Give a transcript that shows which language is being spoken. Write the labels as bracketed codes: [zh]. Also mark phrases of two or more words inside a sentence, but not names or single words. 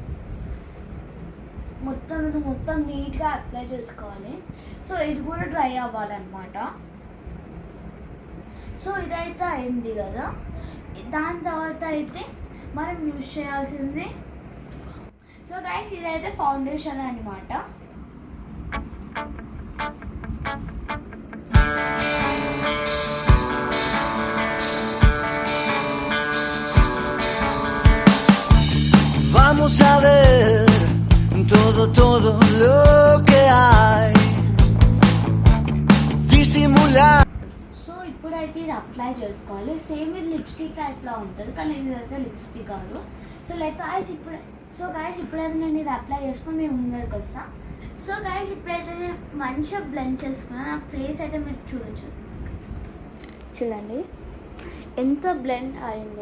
[te] మొత్తం నీట్గా అప్లై చేసుకోవాలి. సో ఇది కూడా డ్రై అవ్వాలన్నమాట. సో ఇదైతే అయింది కదా. దాని తర్వాత అయితే మనం యూజ్ చేయాల్సింది. సో గైస్ ఇదైతే ఫౌండేషన్ అనమాట. [es] Vamos a ver todo lo que hay. Disimular. [te] ఇప్పుడైతే ఇది అప్లై చేసుకోవాలి. సేమ్ ఇది లిప్స్టిక్ టైప్లో ఉంటుంది, కానీ ఇదైతే లిప్స్టిక్ కాదు. సో గైస్ ఇప్పుడైతే నేను ఇది అప్లై చేసుకొని మేము ముందరికి వస్తాం. సో గైస్ ఇప్పుడైతే నేను మంచిగా బ్లెండ్ చేసుకున్నాను. నా ఫేస్ అయితే మీరు చూడండి ఎంత బ్లెండ్ అయిందో.